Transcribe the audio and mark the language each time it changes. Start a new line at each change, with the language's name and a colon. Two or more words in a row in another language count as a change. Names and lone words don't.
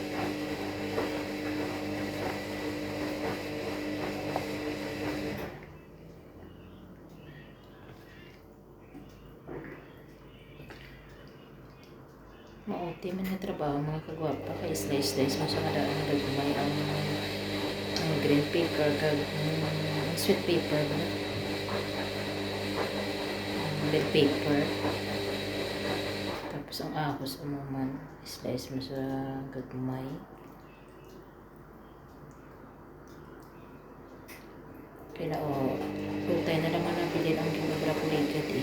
Hiligaynon: Maoti man na trabaho mga kagwapa kay slice mo sa kadaan na gagmay ang
English: green pepper
Hiligaynon: kag
English: sweet pepper
Hiligaynon: ba?
English: Bell pepper.
Hiligaynon: Tapos ang ahos umuman slice mo sa gagmay. Kaya utay na naman ang bilin ang ginagakulikat eh.